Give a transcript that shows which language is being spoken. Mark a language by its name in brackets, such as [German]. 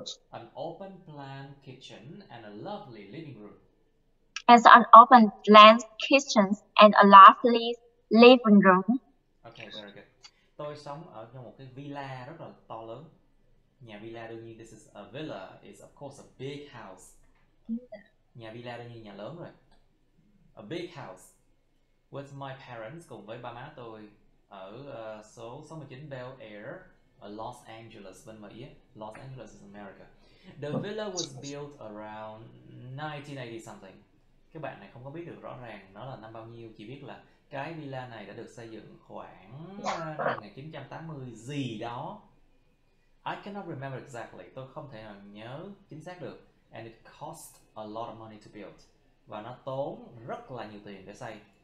[English] An open plan kitchen and a lovely living room. As an open plan kitchen and a lovely living room. Okay, very good. [Vietnamese] Tôi sống ở trong một cái villa rất là to lớn. Nhà villa đương nhiên, [English] this is a villa, is of course a big house. [Vietnamese] Nhà villa đương nhiên nhà lớn rồi. [English] A big house. With my parents, [Vietnamese] cùng với ba má tôi ở số 69 Bel Air ở Los Angeles bên Mỹ. [English] Los Angeles is America. The villa was built around 1980 something. [Vietnamese] Các bạn này không có biết được rõ ràng nó là năm bao nhiêu, chỉ biết là cái villa này đã được xây dựng khoảng năm 1980 gì đó. [English] I cannot remember exactly. [Vietnamese] Tôi không thể nào nhớ chính xác được. [English] And it cost a lot of money to build. [Vietnamese] Và nó tốn rất là nhiều tiền để xây.